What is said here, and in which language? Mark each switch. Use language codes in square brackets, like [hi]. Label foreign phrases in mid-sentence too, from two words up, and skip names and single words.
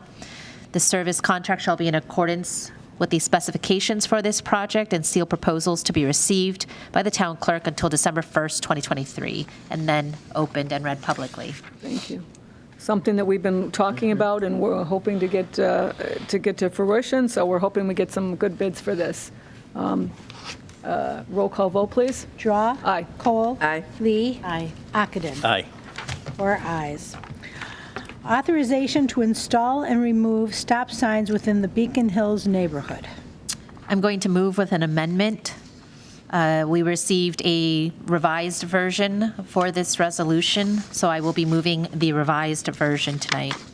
[en] The service contract shall be in accordance with the specifications for this project, and sealed proposals to be received by the town clerk until December 1st, 2023, and then opened and read publicly. Thank you. Something that we've been talking about, and we're hoping to get to fruition, so we're hoping we get some good bids for this. Roll call vote, please. Drawe. Aye. Kohl. Aye. Lee. Aye. Ockenden. Aye. 4 ayes. Authorization to install and remove stop signs within the Beacon Hills neighborhood. I'm going to move with an amendment. We received a revised version for this resolution, so I will be moving the revised version tonight.